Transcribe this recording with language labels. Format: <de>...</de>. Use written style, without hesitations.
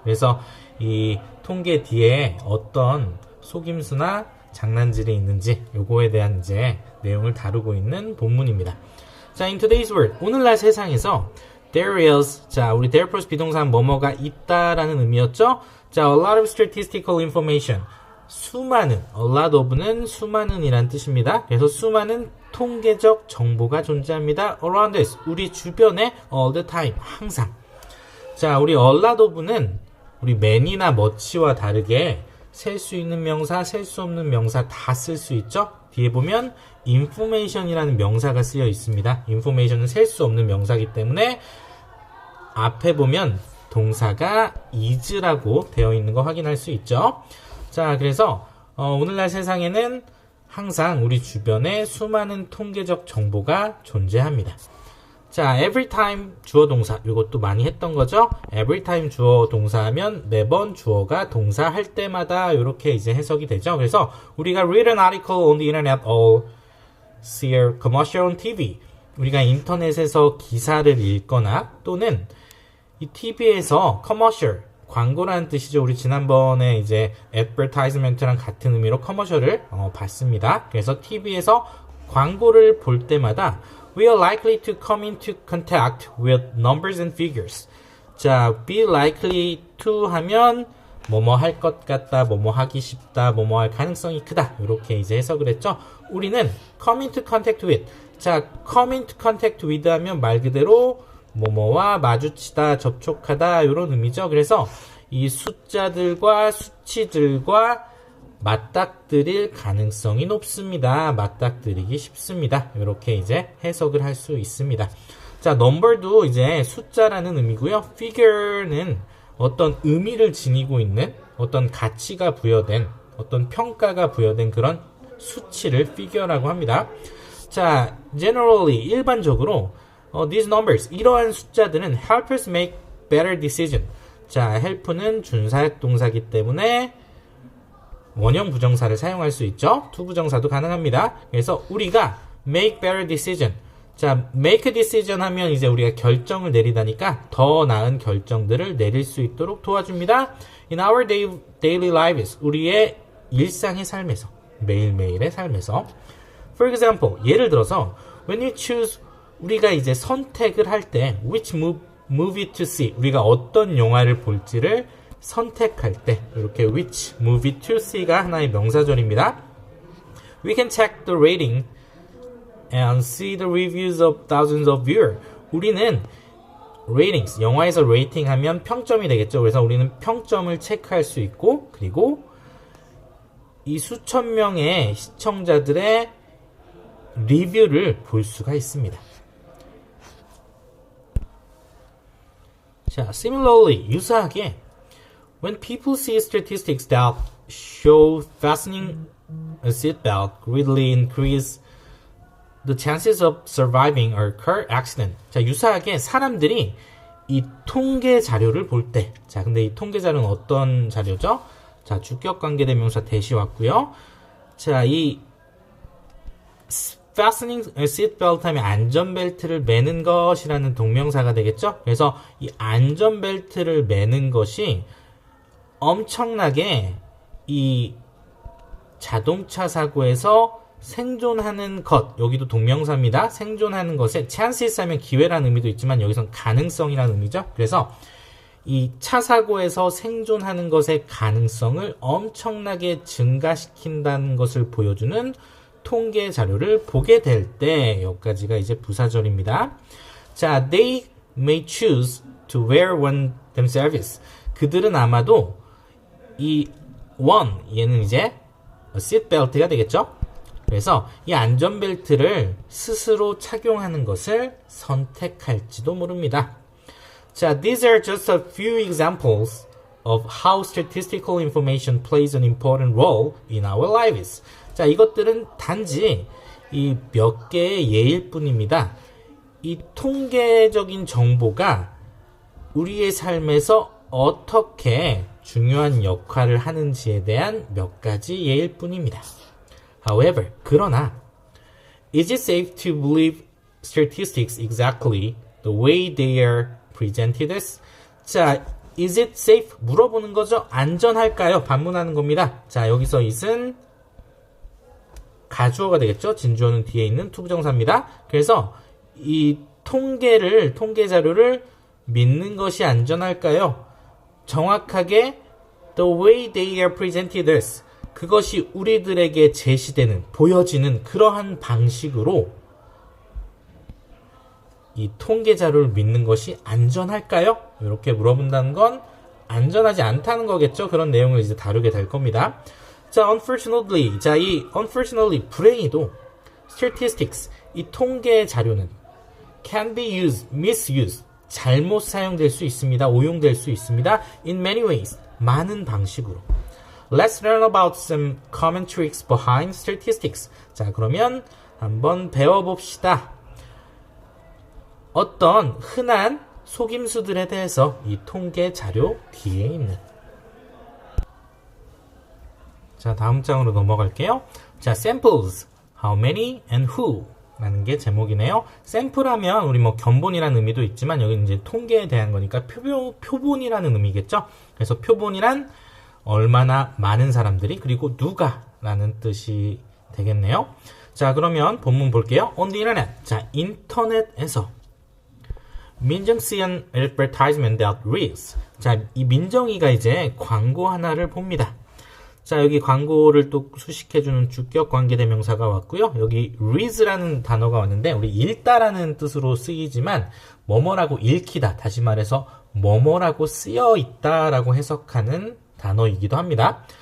<ko>그래서 이 통계 뒤에 어떤 속임수나 장난질이 있는지 요거에 대한 이제 내용을 다루고 있는 본문입니다. 자,</ko> <en>in today's world,</en> <ko>오늘날 세상에서</ko> <en>there is,</en> <ko>자, 우리 there plus 비동사는 뭐뭐가 있다라는 의미였죠.</ko> <en>자, a lot of statistical information,</en> <ko>수많은,</ko> <en>a lot of는</en> <ko>수많은 이란 뜻입니다.</ko> <en>그래서 수많은 통계적 정보가 존재합니다. around us,</en> <ko>우리 주변에</ko> <en>all the time, 항상.</en> <ko>자, 우리 a lot of는 우리 many나 much와 다르게 셀 수 있는 명사, 셀 수 없는 명사 다 쓸 수 있죠. 뒤에 보면 information이라는 명사가 쓰여 있습니다. information은 셀 수 없는 명사이기 때문에 앞에 보면 동사가 is라고 되어 있는 거 확인할 수 있죠. 자, 그래서 오늘날 세상에는 항상 우리 주변에 수많은 통계적 정보가 존재합니다. 자,</ko> <en>every time</en> <ko>주어 동사, 이것도 많이 했던 거죠.</ko> <en>every time</en> <ko>주어 동사 하면 매번 주어가 동사 할 때마다 이렇게 이제 해석이 되죠. 그래서 우리가</ko> <en>read an article on the internet or see a commercial on TV,</en> <ko>우리가 인터넷에서 기사를 읽거나 또는 이 TV에서</ko> <en>commercial,</en> <ko>광고라는 뜻이죠. 우리 지난번에 이제 advertisement랑 같은 의미로 commercial을 봤습니다. 그래서 TV에서 광고를 볼 때마다</ko> <en>we are likely to come into contact with numbers and figures.</en> <ko>자,</ko> <en>be likely to</en> <ko>하면 뭐뭐 할 것 같다, 뭐뭐 하기 쉽다, 뭐뭐 할 가능성이 크다. 이렇게 이제 해석을 했죠. 우리는</ko> <en>come into contact with.</en> <ko>자,</ko> <en>come into contact with</en> <ko>하면 말 그대로 뭐뭐와 마주치다, 접촉하다 이런 의미죠. 그래서 이 숫자들과 수치들과 맞닥뜨릴 가능성이 높습니다. 맞닥뜨리기 쉽습니다. 이렇게 이제 해석을 할 수 있습니다. 자, number도 이제 숫자라는 의미고요. figure는 어떤 의미를 지니고 있는 어떤 가치가 부여된 어떤 평가가 부여된 그런 수치를 figure라고 합니다.</ko> <en>자, generally</en> <ko>일반적으로</ko> <en>these numbers,</en> <ko>이러한 숫자들은</ko> <en>help us make better decision.</en> <ko>자, help는 준사역 동사이기 때문에 원형 부정사를 사용할 수 있죠. 투부정사도 가능합니다. 그래서 우리가</ko> <en>make better decision.</en> <ko>자,</ko> <en>make a decision</en> <ko>하면 이제 우리가 결정을 내리다니까 더 나은 결정들을 내릴 수 있도록 도와줍니다.</ko> <en>In our daily lives,</en> <ko>우리의 일상의 삶에서, 매일매일의 삶에서.</ko> <en>For example,</en> <ko>예를 들어서</ko> <en>when you choose,</en> <ko>우리가 이제 선택을 할 때</ko> <en>which movie to see,</en> <ko>우리가 어떤 영화를 볼지를 선택할 때 이렇게 which movie to see가 하나의 명사절입니다.</ko> <en>We can check the rating and see the reviews of thousands of viewers.</en> <ko>우리는 ratings, 영화에서 레이팅 하면 평점이 되겠죠. 그래서 우리는 평점을 체크할 수 있고, 그리고 이 수천 명의 시청자들의 리뷰를 볼 수가 있습니다.</ko> <en>자, similarly,</en> <ko>유사하게</ko> <en>when people see statistics that show fastening a seatbelt greatly increase the chances of surviving a car accident.</en> <ko>자, 유사하게 사람들이 이 통계 자료를 볼 때, 자, 근데 이 통계 자료는 어떤 자료죠? 자, 주격 관계대명사 대시 왔고요. 자, 이</ko> <en>fastening a seatbelt</en> <ko>하면 안전벨트를 매는 것이라는 동명사가 되겠죠? 그래서 이 안전벨트를 매는 것이 엄청나게 이 자동차 사고에서 생존하는 것, 여기도 동명사입니다. 생존하는 것에 chances 하면 기회라는 의미도 있지만 여기선 가능성이라는 의미죠. 그래서 이 차 사고에서 생존하는 것의 가능성을 엄청나게 증가시킨다는 것을 보여주는 통계 자료를 보게 될 때, 여기까지가 이제 부사절입니다.</ko> <en>자, they may choose to wear one themselves.</en> <ko>그들은 아마도 이 one, 얘는 이제 seatbelt가 되겠죠. 그래서 이 안전벨트를 스스로 착용하는 것을 선택할지도 모릅니다.</ko> <en>자, these are just a few examples of how statistical information plays an important role in our lives. 자,</en> <ko>이것들은 단지 이 몇 개의 예일 뿐입니다. 이 통계적인 정보가 우리의 삶에서 어떻게 중요한 역할을 하는지에 대한 몇 가지 예일 뿐입니다.</ko> <en>However,</en> <ko>그러나</ko> <en>is it safe to believe statistics exactly the way they are presented as?</en> <ko>자,</ko> <en>is it safe?</en> <ko>물어보는 거죠. 안전할까요? 반문하는 겁니다. 자, 여기서 it은 가주어가 되겠죠. 진주어는 뒤에 있는 투부정사입니다. 그래서 이 통계 자료를 믿는 것이 안전할까요? 정확하게</ko> <en>the way they are presented as</en> <ko>그것이 우리들에게 제시되는, 보여지는 그러한 방식으로 이 통계 자료를 믿는 것이 안전할까요? 이렇게 물어본다는 건 안전하지 않다는 거겠죠. 그런 내용을 이제 다루게 될 겁니다. 자, unfortunately. 자, 이 unfortunately, 불행히도 statistics, 이 통계 자료는</ko> <en>can be used, misused,</en> <ko>잘못 사용될 수 있습니다. 오용될 수 있습니다.</ko> <en>in many ways,</en> <ko>많은 방식으로.</ko> <en>Let's learn about some common tricks behind statistics.</en> <ko>자, 그러면 한번 배워봅시다. 어떤 흔한 속임수들에 대해서 이 통계 자료 뒤에 있는. 자, 다음 장으로 넘어갈게요.</ko> <en>자, samples, how many and who</en> <ko>라는 게 제목이네요. 샘플하면 우리 뭐 견본이라는 의미도 있지만 여기 이제 통계에 대한 거니까 표본이라는 의미겠죠. 그래서 표본이란 얼마나 많은 사람들이 그리고 누가 라는 뜻이 되겠네요. 자, 그러면 본문 볼게요.</ko> <en>On the internet. 자,</en> <ko>인터넷에서</ko> <en>민정 see an advertisement that reads.</en> <ko>자, 이 민정이가 이제 광고 하나를 봅니다. 자, 여기 광고를 또 수식해주는 주격 관계대명사가 왔고요. 여기 reads라는 단어가 왔는데 우리 읽다라는 뜻으로 쓰이지만 뭐뭐라고 읽히다, 다시 말해서 뭐뭐라고 쓰여 있다라고 해석하는 단어이기도 합니다.</ko>